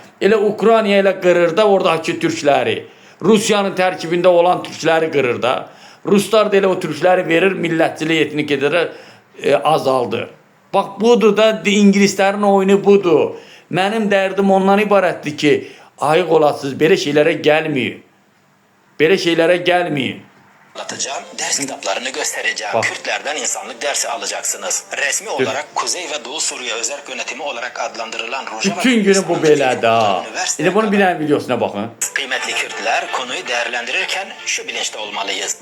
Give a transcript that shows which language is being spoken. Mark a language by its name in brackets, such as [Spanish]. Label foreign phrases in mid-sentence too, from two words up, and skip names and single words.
[Azerbaijani] Elə Ukrayna ilə qırır da oradakı türkləri. Rusiyanın tərkibində olan türkləri qırır da. Ruslar da elə o türkləri verir, millətçilik etnik edir, azaldır. Bax, budur da İngilislərin oyunu budur. Mənim dərdim ondan ibarətdir ki, ayıq olasınız, belə şeylərə gəlməyin. Belə şeylərə gəlməyin. [Turkish] anlatacağım. Ders kitaplarını göstereceğim. Bak. Kürtlerden insanlık dersi alacaksınız. Resmi olarak Kuzey ve Doğu Suriye Özerk Yönetimi olarak adlandırılan Rojava... [Azerbaijani] Bütün günü bu belədir ha. İndi bunun bir dənə videosuna baxın. [Turkish] Kıymetli Kürtler, konuyu değerlendirirken şu bilinçte olmalıyız.